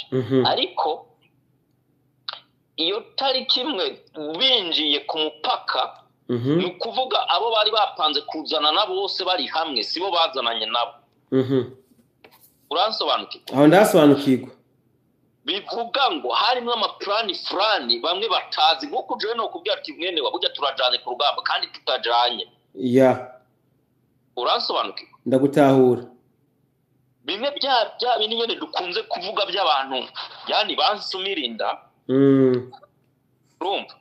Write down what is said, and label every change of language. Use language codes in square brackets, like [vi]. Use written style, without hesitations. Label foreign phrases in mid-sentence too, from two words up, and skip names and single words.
[rn] Ariko iyo tariki imwe binjiye ku mupaka ni kuvuga abo bari bapanze kuzana nabo bose bari hamwe sibo bazananye nabo. Uransobanukirwa? Aho ndasobanukirwa. Bivuga ngo harimo amaplani fulani bamwe batazi nkuko jewe no kubwira ati mwene wabujya turajanye ku rugamba kandi tutajanye. Uransobanukirwa? Ndagutahura. Bimwe bya bindi nyene dukunze kuvuga by'abantu yani bansumirinda. Urumva?